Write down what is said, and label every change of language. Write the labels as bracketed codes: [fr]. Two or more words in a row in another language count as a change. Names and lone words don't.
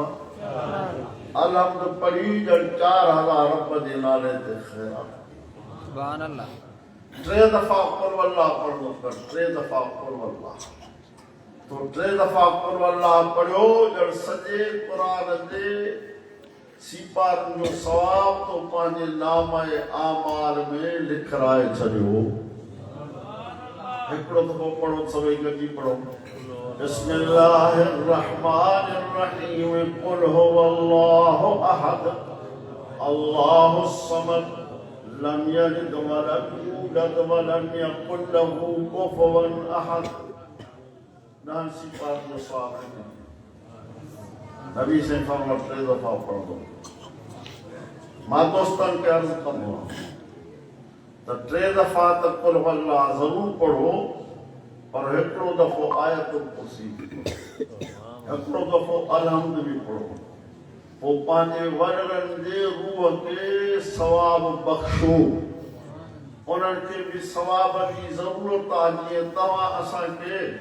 [sd] अलहम्द पढ़ी ॼण 4000 रब जे नाले ते खैरात [ar] سبحان الله [sd] 3 दफ़ा कुल अल्लाह पढ़ंदो कर 3 दफ़ा कुल अल्लाह तो 3 दफ़ा कुल अल्लाह पढ़ियो ॼण सॼे क़ुरान जे सीपारनि जो सवाब तो पंहिंजे नामाए आमाल में लिखराए छॾियो हिकिड़ो दफ़ो पढ़ो सभई गॾिजी पढ़ो [ar] بسم الله الرحمن الرحيم قل هو الله أحد الله الصمد لم يلد ولم يولد ولم يكن له كفوا أحد [sd] नाम सीपार जो सवाब नबी से फरमाया 3 दफ़ा पढ़ दो मां दोस्तन के अर्ज कंदो तो 3 दफ़ा तो कुल अल्लाह जरूर पढ़ो पर हिकिड़ो दफ़ो आयतुल कुर्सी हिकिड़ो दफ़ो अलहम्द भी पढ़ो पोइ पंहिंजे वॾनि जे रूह खे सवाब बख़्शो उन्हनि खे बि सवाब जी ज़रूरत आहे जीअं तव्हां असांखे